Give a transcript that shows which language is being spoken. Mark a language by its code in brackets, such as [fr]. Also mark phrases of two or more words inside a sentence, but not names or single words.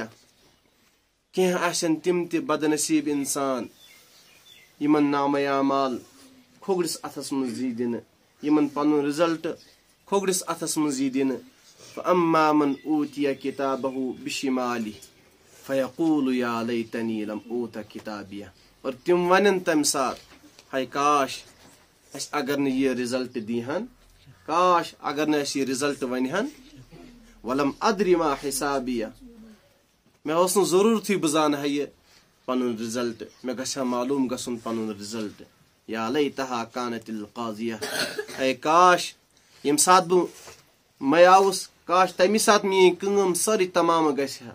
[ks] کینٛہہ آسن تم تہِ بد نصیب انسان یمن نامہ اعمال کھوگرس اتھس مز یی دن، یمن پنن رزلٹ کھوگرس اتھس مز یی دن. [ar] فاما من اوتی کتابہ بشمالہ فیقول یا لیتنی لم اوت کتابیہ. [ks] اور تم ونن تمہ سات ہائے کاش اس اگر نہ یہ رزلٹ دیہن، کاش اگر نہ اس یہ رزلٹ ونہن. [ar] ولم ادری ما حسابیہ. [ks] مے اوس نہ ضرورتھٕے بہٕ زانہا یہ پنن رزلٹ، مے گژھِ ہا معلوم گژھُن پنن رزلٹ. [ar] یا لیتہا کانت القاضیہ. [ks] اے کاش یم سات بہ میں آوُس، کاش تمی سات میٲنۍ کٲم سٲرٕے تمام گژھِ ہا.